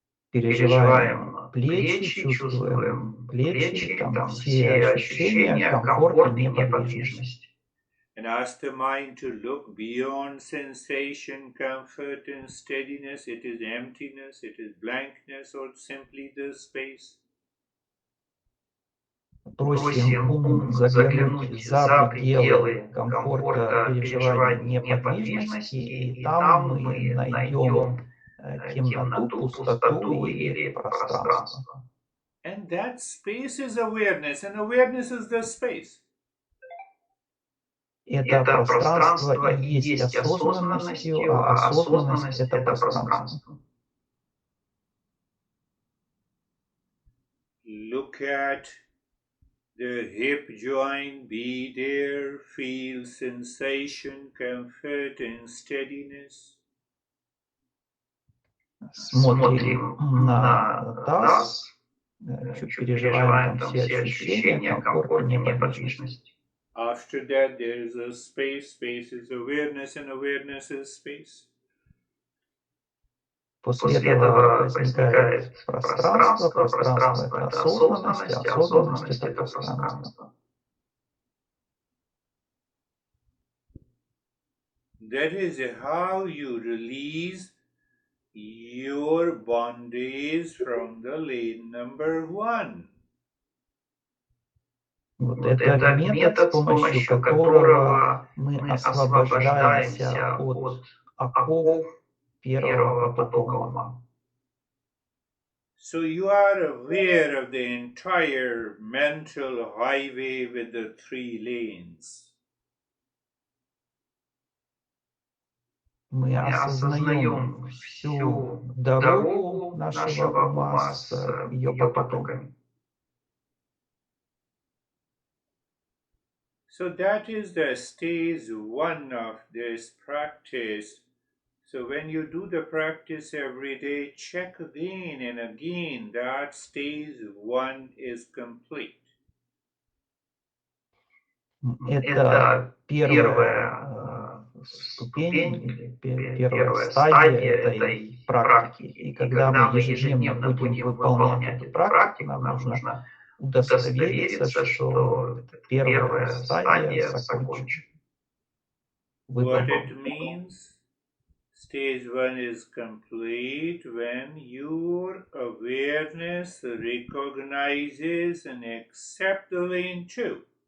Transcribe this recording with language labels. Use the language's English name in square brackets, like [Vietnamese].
[Russian] Переживаем плечи, чувствуем плечи, там все ощущения комфорта и неподвижности. [English] And ask the mind to look beyond sensation, comfort and steadiness. It is emptiness, it is blankness, or simply the space. [Russian] Просим ум заглянуть за пределы комфорта, переживания, неподвижности, и там мы найдем темноту, пустоту или пространство. [English] And that space is awareness, and awareness is the space. [Russian] Это пространство и есть осознанностью, а осознанность — это пространство. [English] look at the hip joint, be there, feel sensation, comfort and steadiness. [Russian] Смотрим на таз, чуть переживаем там все ощущения, комфорт и неподвижность. [English] After that, there is a space. Space is awareness, and awareness is space. [Russian] После этого возникает пространство. Пространство — это осознанность, а осознанность — это пространство. [English] That is how you release your bondage from the lane number 1. [Russian] Вот это метод, с помощью которого мы освобождаемся от оков первого потока ума. [English] So you are aware of the entire mental highway with the 3 lanes. [Russian] Мы осознаем всю дорогу нашего ума с ее потоками. [English] So that is the stage 1 of this practice. So when you do the practice every day, check again and again that stage 1 is complete. [Russian] Это первая ступень, первая стадия этой практики. И когда мы ежедневно будем выполнять эту практику, нам нужно удостовериться, что первая стадия закончена. [English] What it means? Stage 1 is complete when your awareness recognizes and accepts the lane 2.